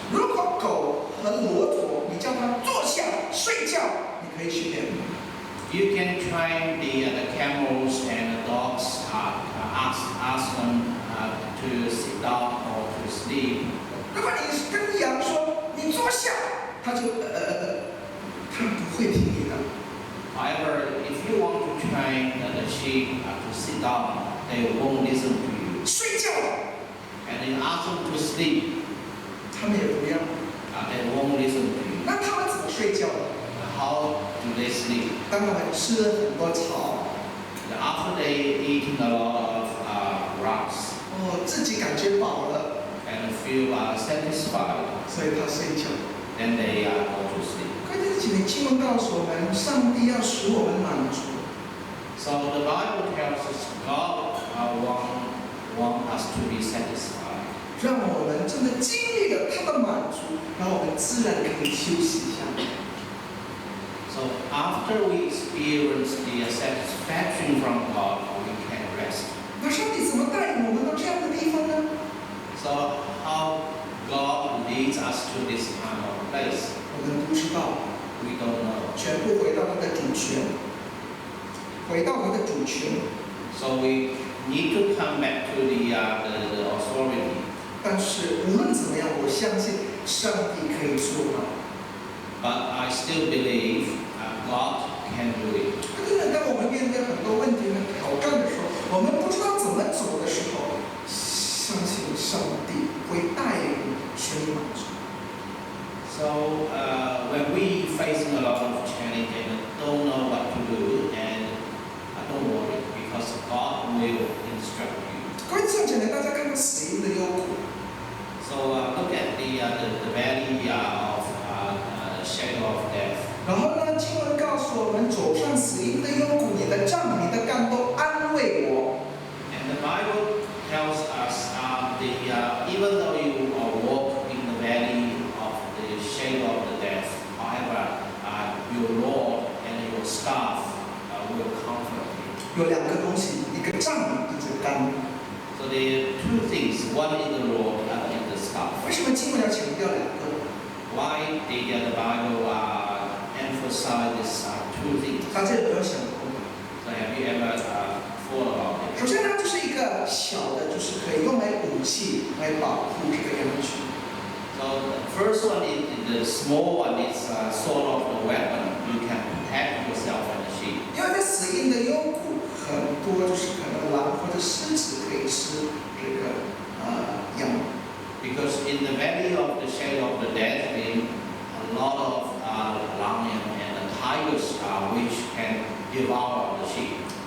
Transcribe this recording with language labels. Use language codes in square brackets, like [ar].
[zh] 如果狗和骆驼，你叫它坐下睡觉，你可以训练。 [en] You can train the camels and the dogs, ask them to sit down or to sleep. [zh] 如果你跟羊说你坐下，它就它不会听你的。 [en] However, if you want to train the sheep to to sit down, they won't listen to you. [zh] 睡觉， [en] And you ask them to sleep, [zh] 他们也不要。 [en] they won't listen to you. [zh] 那他们怎么睡觉呢？ [en] How do they sleep? [zh] 当他们吃了很多草， [en] After they eating a lot of grass [zh] 自己感觉饱了， [en] and feel satisfied, [zh] 所以他睡觉。 [en] then they go to sleep. [zh] 关键几节经文告诉我们，上帝要使我们满足。 [en] So the Bible tells us God want us to be satisfied. [zh] 让我们真的经历了他的满足，然后我们自然可以休息一下。 [en] So after we experience the satisfaction from God, we can rest. [zh] 那上帝怎么带领我们到这样的地方呢？ [en] So how God leads us to this kind of place, [zh] 我们不知道， [en] we don't know. [zh] 全部回到他的主权，回到他的主权。 [en] So we need to come back to the authority. [zh] 但是无论怎么样，我相信上帝可以做到。 [en] But I still believe God can do it. [zh] 真的，当我们面对很多问题和挑战的时候，我们不知道怎么走的时候，相信上帝会带领使你满足。 [en] So when we facing a lot of challenge and don't know what to do, and don't worry because God will instruct you. [zh] 各位弟兄姐妹，大家看到死荫的幽谷， [en] So look at the valley of shadow of death. [zh] 然后呢，经文告诉我们，走上死荫的幽谷，你的杖、你的竿都安慰我。 [en] And the Bible tells us even though you walk in the valley of the shadow of the death, however, your rod and your staff will comfort you. [zh] 有两个东西，一个杖，一个竿。 [en] So there are two things. One is the rod, the other is the staff. [zh] 为什么经文要强调两个？ [en] Why the Bible emphasizes two things? [zh] 大家有没有想过？ [en] So have you ever thought about it? [zh] 首先呢，就是一个小的，就是可以用来武器来保护这个羊群。 [en] So the first one is the small one. It's sort of the weapon. You can protect yourself and the sheep. [zh] 因为在死荫的幽谷，很多就是可能狼或者狮子可以吃这个羊。 [en] Because in the valley of the shadow of the death, there a lot of lion and tigers which can devour the sheep.